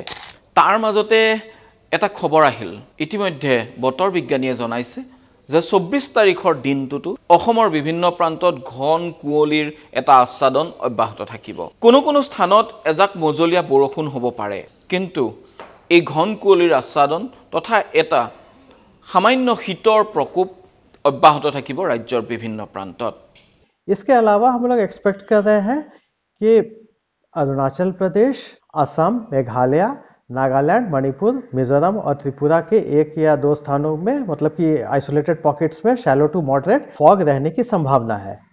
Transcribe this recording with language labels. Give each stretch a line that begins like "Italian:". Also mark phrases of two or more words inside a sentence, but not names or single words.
Assamese: তাৰ মাজতে এটা খবৰ আহিল, ইতিমধ্যে বতৰ বিজ্ঞানীয়ে জনাইছে যে 24 তাৰিখৰ দিনটোতো অসমৰ বিভিন্ন প্ৰান্তত ঘন কুঁৱলীৰ এটা আচ্ছাদন অব্যাহত থাকিব। কোনো কোনো স্থানত এজাক মজলীয়া বৰষুণ হ'ব পাৰে, কিন্তু এই ঘন কুঁৱলীৰ আচ্ছাদন তথা এটা সামান্য শীতৰ প্ৰকোপ অব্যাহত থাকিব ৰাজ্যৰ বিভিন্ন প্ৰান্তত।
Hindi: इसके अलावा हम लोग एक्सपेक्ट कर रहे हैं कि अरुणाचल प्रदेश, असम, मेघालय, नागालैंड, मणिपुर, मिजोरम और त्रिपुरा के एक या दो स्थानों में, मतलब कि
English: isolated pockets
Hindi: में
English: shallow to moderate fog
Hindi: रहने की संभावना है।